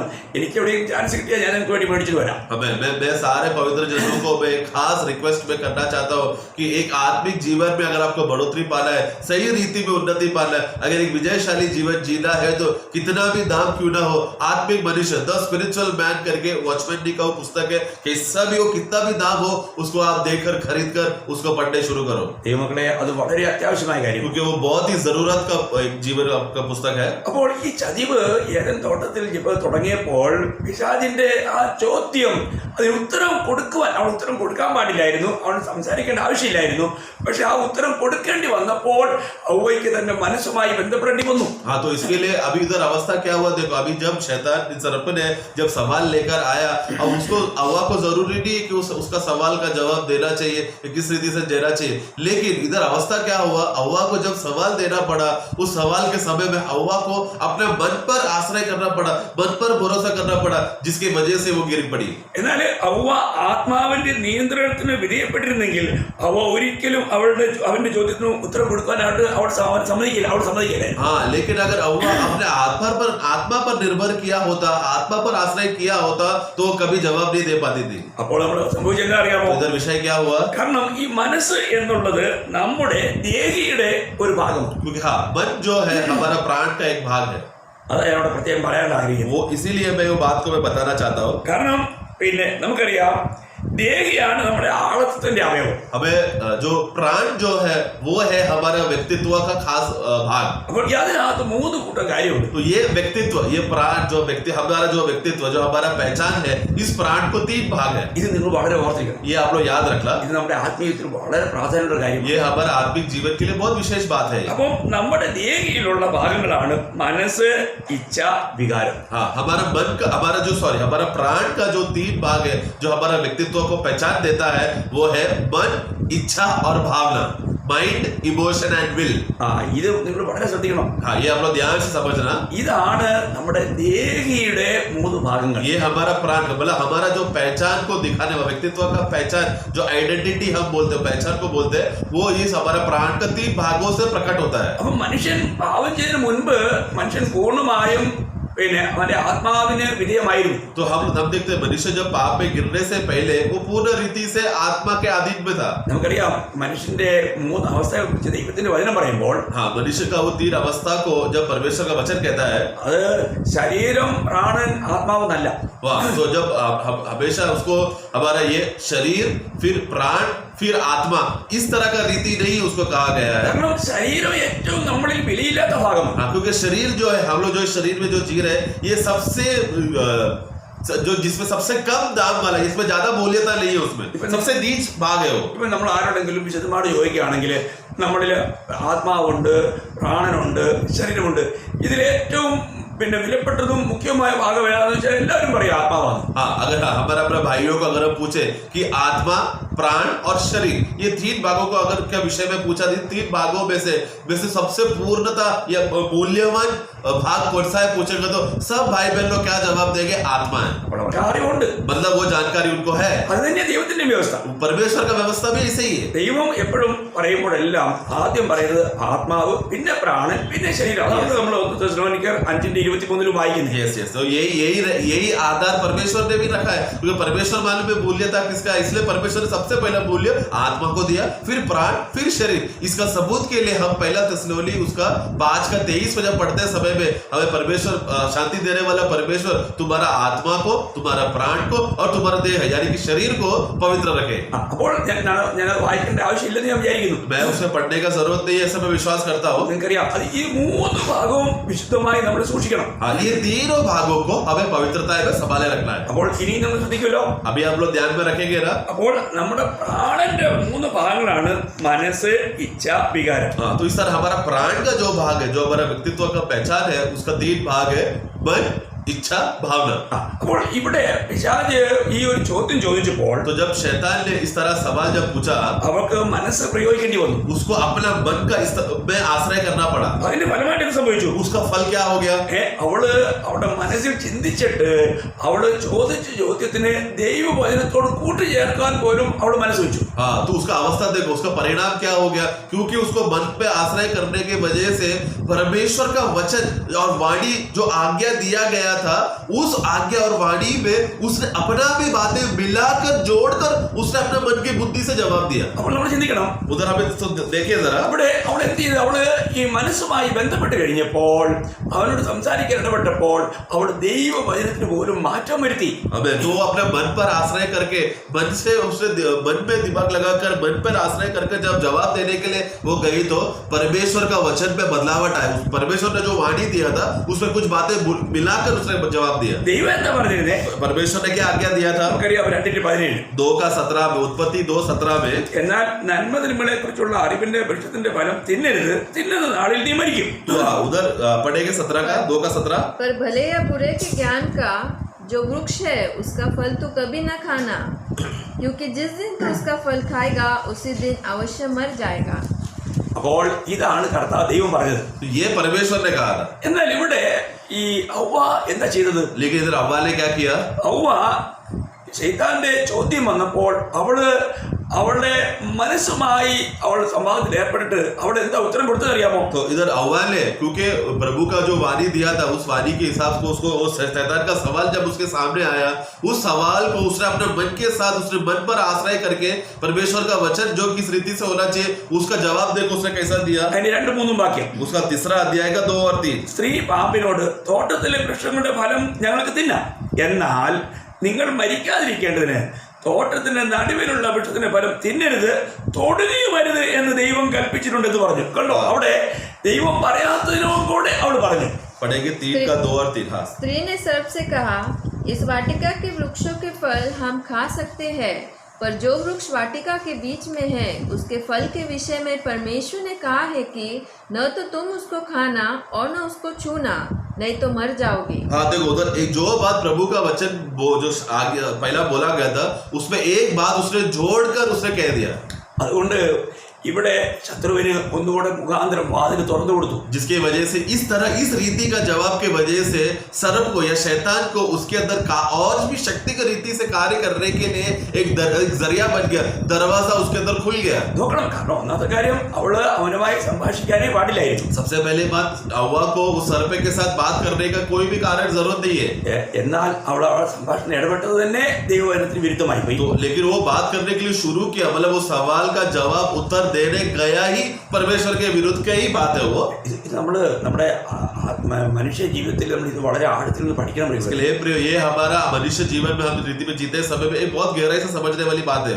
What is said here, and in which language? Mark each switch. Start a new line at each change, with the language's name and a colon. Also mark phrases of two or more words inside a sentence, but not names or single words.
Malayalam: എനിക്ക് എവിടെയെങ്കിലും ചാൻസ് കിട്ടിയാൽ ഞാൻ നിങ്ങൾക്ക് വേണ്ടി മേടിച്ചിട്ട് വരാം.
Hindi: मैं सारे पवित्र जनों को मैं खास रिक्वेस्ट में करना चाहता हूँ कि एक आत्मिक जीवन में अगर आपको बढ़ोतरी पाना है, सही रीति में उन्नति पाना है, अगर एक विजयशाली जीवन जीना है तो कितना भी दाम क्यों ना हो, आत्मिक मनुष्य द स्पिरिचुअल मैन करके वॉचमैन डी का पुस्तक है, कैसा भी हो कितना भी दाम हो उसको आप देखकर खरीद कर उसको पढ़ने शुरू करो।
Malayalam: ദൈവമക്കളെ, അത് വളരെ അത്യാവശ്യമായ കാര്യം,
Hindi: क्योंकि वो बहुत ही जरूरत का एक जीवन का पुस्तक है।
Malayalam: അപ്പോൾ ഈ ചതിവ് ഏദൻ തോട്ടത്തിൽ തുടങ്ങിയപ്പോൾ പിശാചിന്റെ ആ ചോദ്യം അതിന് ഉത്തരം കൊടുക്കുവാൻ അവൻ ഉത്തരം കൊടുക്കാൻ പാടില്ലായിരുന്നു, അവൻ സംസാരിക്കേണ്ട ആവശ്യമില്ലായിരുന്നു. പക്ഷെ ആ ഉത്തരം കൊടുക്കേണ്ടി വന്നപ്പോൾ ഹവ്വയ്ക്ക് തന്റെ മനസ്സുമായി ബന്ധപ്പെടേണ്ടി വന്നു.
Hindi: हाँ, तो इसके लिए अभी इधर अवस्था क्या हुआ देखो, अभी जब शैतान सर्प ने जब सवाल लेकर आया, अब उसको हव्वा को जरूरी नहीं कि उसका उसका सवाल का जवाब देना चाहिए कि किस रीति से देना चाहिए। लेकिन इधर अवस्था क्या हुआ, हव्वा को जब सवाल देना पड़ा, उस सवाल के समय में हव्वा को अपने मन पर आश्रय करना पड़ा, मन पर भरोसा करना पड़ा, जिसकी वजह से वो गिर पड़ी।
Malayalam: എന്നാൽ ഹവ്വ ആത്മാവിന്റെ നിയന്ത്രണത്തിന് വിധേയപ്പെട്ടിരുന്നെങ്കിൽ ഹവ്വ ഒരിക്കലും അവന്റെ ചോദ്യത്തിന് ഉത്തരം കൊടുക്കാനായിട്ട് അവൾ സമ്മതിക്കില്ല.
Hindi: हाँ, लेकिन अगर हव्वा अपने आत्मा पर निर्भर किया होता, आत्मा पर आश्रय किया होता, तो वो कभी जवाब नहीं दे पाती थी।
Malayalam: അപ്പോൾ നമ്മൾ സംഭവിച്ചെന്താ അറിയാമോ?
Hindi: इधर विषय क्या हुआ?
Malayalam: കാരണം ഈ മനസ്സ് എന്നുള്ളത് നമ്മുടെ ദേഹിയുടെ ഒരു ഭാഗമാണ്.
Hindi: क्योंकि हाँ, मन जो है हमारा प्राण का एक भाग है।
Malayalam: അതാ ഞാനവിടെ പ്രത്യേകം പറയാൻ ആഗ്രഹിക്കുന്നു.
Hindi: वो इसीलिए मैं वो बात को मैं बताना चाहता हूँ।
Malayalam: കാരണം പിന്നെ നമുക്കറിയാം ദേഹിയാണ് നമ്മുടെ ആളത്വത്തിന്റെ അവയവം.
Hindi: हमें जो प्राण जो है वो है हमारा व्यक्तित्व का खास भाग।
Malayalam: അപ്പോൾ അതിനകത്ത് 3 കൂട്ടം കാര്യമുണ്ട്.
Hindi: तो ये व्यक्तित्व, ये प्राण जो हमारा जो व्यक्तित्व जो हमारा पहचान है, इस प्राण को 3 भाग है।
Malayalam: ഇത് നിങ്ങൾ വളരെ ഓർത്തിരിക്കണം.
Hindi: ये आप लोग याद रखना,
Malayalam: ഇത് നമ്മുടെ ആത്മീയത്തിൽ വളരെ പ്രാധാന്യമുള്ള കാര്യമാണ്.
Hindi: ये हमारा आत्मिक जीवन के लिए बहुत विशेष बात है।
Malayalam: അപ്പം നമ്മുടെ ദേഹിയിലുള്ള ഭാഗങ്ങളാണ് മനസ്സ്, ഇച്ഛ, വികാരം.
Hindi: हाँ, हमारा प्राण का जो 3 भाग है, जो हमारा व्यक्तित्व को पहचान देता है, वो है मन, इच्छा और भावना।
English: mind, emotion and will.
Malayalam: ഇത് നിങ്ങൾ വളരെ ശ്രദ്ധിക്കണം.
Hindi: हाँ, ये आप लोग ध्यान से समझना।
Malayalam: ഇതാണ് നമ്മുടെ ദേഹിയുടെ 3 ഭാഗങ്ങൾ.
Hindi: ये हमारा प्राण मतलब हमारा जो पहचान को दिखाने वाला व्यक्तित्व का पहचान, जो आइडेंटिटी हम बोलते हैं, पहचान को बोलते हैं, वो इस हमारा प्राण का 3 भागों से प्रकट होता है।
Malayalam: അപ്പൊ മനുഷ്യൻ പാപം ചെയ്യുന്നതിന് മുൻപ് മനുഷ്യൻ പൂർണ്ണമായും പിന്നെ അവന്റെ ആത്മാവിന് വിധേയമായിരുന്നു.
Hindi: तो हम देखते हैं मनुष्य जब पाप में गिरने से पहले वो पूर्ण रीति से आत्मा के अधीन में था।
Malayalam: നമുക്കറിയാം മനുഷ്യന്റെ 3 അവസ്ഥയെ കുറിച്ച് ദൈവത്തിന്റെ വചനം പറയുമ്പോൾ
Hindi: हाँ, मनुष्य का वो 3 अवस्था को जब परमेश्वर का वचन कहता है,
Malayalam: അത് ശരീരം, പ്രാണൻ, ആത്മാവെന്നല്ല.
Hindi: वाह, तो जब हमेशा उसको हमारा ये शरीर, फिर प्राण, फिर आत्मा, इस तरह का रीति नहीं उसको कहा गया है।
Malayalam: കാരണം ശരീരം ഏറ്റവും നമ്മളിൽ വിലയില്ലാത്ത ഭാഗമാണ്.
Hindi: हाँ, क्योंकि शरीर जो है, हम लोग जो शरीर में जो जी रहे हैं, ये सबसे जो जिसमें सबसे कम दाम वाला है, इसमें ज्यादा मूल्यता नहीं है, उसमें सबसे नीच भाग है वो।
Malayalam: ഇപ്പൊ നമ്മൾ ആരോടെങ്കിലും വിശദമായിട്ട് ചോദിക്കുകയാണെങ്കിൽ നമ്മളിൽ ആത്മാവുണ്ട്, പ്രാണനുണ്ട്, ശരീരമുണ്ട്. ഇതിലേറ്റവും പിന്നെ വിലപ്പെട്ടതും മുഖ്യമായ ഭാഗം ഏതാണെന്ന് വെച്ചാൽ എല്ലാവരും പറയും ആത്മാവാണ്.
Hindi: हाँ, अगर हमारे अपने भाइयों को अगर हम पूछे कि आत्मा, प्राण और शरीर, ये 3 भागों को अगर क्या विषय में पूछा, 3 भागों में से सबसे पूर्णता या मूल्यवान भाग कौन सा है पूछेगा, तो सब भाई बहन लोग क्या जवाब देंगे? आत्मा है।
Malayalam: അപ്പോൾ അവർക്ക് അറിവുണ്ട്.
Hindi: मतलब वो जानकारी उनको है।
Malayalam: അത് തന്നെ ദൈവത്തിന്റെ വ്യവസ്ഥ.
Hindi: परमेश्वर का व्यवस्था भी ऐसे ही है।
Malayalam: ദൈവം എപ്പോഴും പറയുമ്പോഴെല്ലാം ആദ്യം പറയുന്നത് ആത്മാവ്, പിന്നെ പ്രാണൻ, പിന്നെ ശരീരം. അതാണ് നമ്മൾ 5:23 വായിക്കുന്നത്.
Hindi: यस, तो यही आधार परमेश्वर ने भी रखा है, क्योंकि परमेश्वर मालूम में मूल्यता किसका है, इसलिए परमेश्वर ने सबसे पहला मूल्य आत्मा को दिया, फिर प्राण, फिर शरीर। इसका सबूत के लिए हम 1 थिस्सलुनी उसका 5:23 में जब पढ़ते समय में हमें परमेश्वर शांति देने वाला परमेश्वर तुम्हारा आत्मा को, तुम्हारा प्राण को और तुम्हारा देह यानी कि शरीर को पवित्र रखे।
Malayalam: അപ്പോൾ ഞാൻ വായിക്കേണ്ട ആവശ്യമില്ലെന്ന് ഞാൻ വിചാരിക്കുന്നു.
Hindi: मैं उसे पढ़ने का जरूरत नहीं है, ऐसा मैं विश्वास करता हूँ।
Malayalam: നിങ്ങൾക്കറിയാം അത് ഈ 3 ഭാഗവും വിശുദ്ധമായി നമ്മൾ സൂക്ഷിക്കണം.
Hindi: हाँ, ये 3 भागों को हमें पवित्रता में संभाले रखना है।
Malayalam: അപ്പോൾ ഇനി നമ്മൾ ശ്രദ്ധിക്കുമല്ലോ.
Hindi: अभी आप लोग ध्यान में रखेंगे ना।
Malayalam: അപ്പോൾ നമ്മുടെ പ്രാണന്റെ 3 ഭാഗങ്ങളാണ് മനസ്സ്, ഇച്ഛ, വികാരം.
Hindi: हाँ, तो इस तरह हमारा प्राण का जो भाग है, जो हमारा व्यक्तित्व का पहचान है, उसका 3 भाग है, मन, इच्छा, भावना।
Malayalam: അപ്പോൾ ഇവിടെ പിശാച് ഈ ഒരു ചോദ്യം ചോദിച്ചപ്പോൾ
Hindi: तो जब शैतान ने इस तरह सवाल जब पूछा,
Malayalam: അവർക്ക് മനസ്സ് പ്രയോഗിക്കേണ്ടി വന്നു.
Hindi: उसको अपना मन का में आश्रय करना पड़ा।
Malayalam: അതിന്റെ ഫലമായിട്ട് എന്ത് സംഭവിച്ചു?
Hindi: उसका फल क्या हो गया?
Malayalam: അവള് അവളുടെ മനസ്സിൽ ചിന്തിച്ചിട്ട് അവള് ചോദിച്ച ചോദ്യത്തിന് ദൈവവചനത്തോട് കൂട്ടിച്ചേർക്കാൻ പോലും അവള് മനസ്സ് വെച്ചു.
Hindi: हाँ, तो उसका अवस्था देखो, उसका परिणाम क्या हो गया, क्योंकि उसको मन पे आश्रय करने की वजह से परमेश्वर का वचन और वाणी जो आज्ञा दिया गया था, उस आज्ञा और वाणी में उसने अपना भी बातें मिलाकर जोड़कर उसने अपने मन की बुद्धि से जवाब दिया।
Malayalam: അപ്പോൾ നമ്മൾ ചിന്തിക്കണം.
Hindi: उधर हमें तो देखिए जरा,
Malayalam: അവിടെ അവൾ എന്ത് ചെയ്തു? അവള് ഈ മനസ്സുമായി ബന്ധപ്പെട്ട് കഴിഞ്ഞപ്പോൾ, അവനോട് സംസാരിക്കാൻ ഇടപെട്ടപ്പോൾ അവൾ ദൈവവചനത്തിന് പോലും മാറ്റം വരുത്തി.
Hindi: हमें तो अपने मन पर आश्रय करके मन से उसने मन पे दिमाग लगाकर मन पर आश्रय करके जब जवाब देने के लिए वो गई, तो परमेश्वर का वचन पे बदलावट आया। परमेश्वर ने जो वाणी दिया था उसमें कुछ बातें मिलाकर उसने जवाब दिया।
Malayalam: ദൈവം എന്താ പറഞ്ഞിരുന്നേ?
Hindi: परमेश्वर ने क्या आज्ञा दिया था?
Malayalam: നമുക്കറിയാം 2:17
Hindi: 2:17 में, उत्पत्ति 2:17 में,
Malayalam: എന്നാൽ നന്മ തിന്മകളെ കുറിച്ചുള്ള അറിവിന്റെ വൃക്ഷത്തിന്റെ ഫലം തിന്നരുത്, തിന്നുന്ന നാളിൽ നീ മരിക്കും.
Hindi: तो उधर पढ़ेंगे 17 का 2:17। पर भले या बुरे के ज्ञान का जो वृक्ष है उसका फल तो कभी न खाना, क्योंकि जिस दिन तो उसका फल खाएगा उसी दिन अवश्य मर जाएगा।
Malayalam: അപ്പോൾ ഇതാണ് കർത്താവ് ദൈവം പറഞ്ഞത്.
Hindi: तो ये परमेश्वर ने कहा था,
Malayalam: എന്നാൽ ഇവിടെ ഈ ഔവ എന്താ ചെയ്തത്?
Hindi: लेकिन इधर हव्वा ने क्या किया?
Malayalam: ഔവ ശൈത്താന്റെ ചോദ്യം വന്നപ്പോൾ അവളുടെ മനസ്സുമായി അവൾ സംവാദത്തിൽ ഏർപ്പെട്ടിട്ട് അവൾ എന്താ ഉത്തരം കൊടുത്തത് അറിയാമോ?
Hindi: तो इधर हव्वा ने, क्योंकि प्रभु का जो वाणी दिया था उस वाणी के हिसाब से उसको शैतान का सवाल जब उसके सामने आया, उस सवाल को उसने अपने मन के साथ, उसने मन पर आश्रय करके परमेश्वर का वचन जो किस रीति से होना चाहिए उसका जवाब देखो उसने कैसा दिया।
Malayalam: അതിന് 2-3 വാക്യം.
Hindi: उसका तीसरा अध्याय का 2 और 3.
Malayalam: സ്ത്രീ പാമ്പിനോട്, തോട്ടത്തിലെ വൃക്ഷങ്ങളുടെ ഫലം ഞങ്ങൾക്ക് തിന്നാം, എന്നാൽ നിങ്ങൾ മരിക്കാതിരിക്കേണ്ടതിന് തോട്ടത്തിന്റെ നടുവിലുള്ള വൃക്ഷത്തിന്റെ ഫലം തിന്നരുത്, തൊടുകയുമരുത് എന്ന് ദൈവം കൽപ്പിച്ചിട്ടുണ്ടെന്ന് പറഞ്ഞു. കണ്ടോ, അവിടെ ദൈവം പറയാത്തതിനും കൂടെ അവൾ പറഞ്ഞു.
Hindi: पढ़ेंगे 3 का 2 और 3. हाँ. स्त्री ने सर्प से कहा, इस वाटिका के वृक्षों के फल हम खा सकते हैं, पर जो वृक्ष वाटिका के बीच में है उसके फल के विषय में परमेश्वर ने कहा है कि न तो तुम उसको खाना और न उसको छूना, नहीं तो मर जाओगे। हाँ देखो, उधर एक जो बात प्रभु का वचन वो जो आगे पहला बोला गया था उसमें एक बात उसने जोड़कर उसने कह दिया.
Malayalam: അതുകൊണ്ട് ഇവിടെ ശത്രുവിന് ഒന്നുകൂടെ മുഖാന്തരം വാതിൽ തുറന്നു കൊടുത്തു.
Hindi: जिसकी वजह से इस तरह इस रीति का जवाब के वजह से सर्प को या शैतान को उसके अंदर का और भी शक्ति की रीति से कार्य करने के लिए एक जरिया बन गया, दरवाजा उसके अंदर खुल गया.
Malayalam: നോക്കണം, കാരണം ഒന്നാമത്തെ കാര്യം അവള് അവനുമായി സംഭാഷിക്കാനേ പാടില്ലായിരുന്നു.
Hindi: सबसे पहले बात, हव्वा को उस सर्प के साथ बात करने का कोई भी कारण जरूरत नहीं है.
Malayalam: എന്നാൽ അവളെ സംഭാഷണം ഇടപെട്ടത് തന്നെ ദൈവവചനത്തിന് വിരുദ്ധമായി പോയി.
Hindi: तो लेकिन वो बात करने के लिए शुरू किया, मतलब वो सवाल का जवाब उत्तर देने गया ही परमेश्वर के विरुद्ध की ही बात है वो.
Malayalam: ഇത് നമ്മുടെ മനുഷ്യ ജീവിതത്തിൽ നമ്മൾ ഇത് വളരെ ആഴത്തിൽ നിന്ന് പഠിക്കണം.
Hindi: इसके लिए प्रिय, ये हमारा मनुष्य जीवन में हम रीति में जीते समय में एक बहुत गहराई से समझने वाली बात है.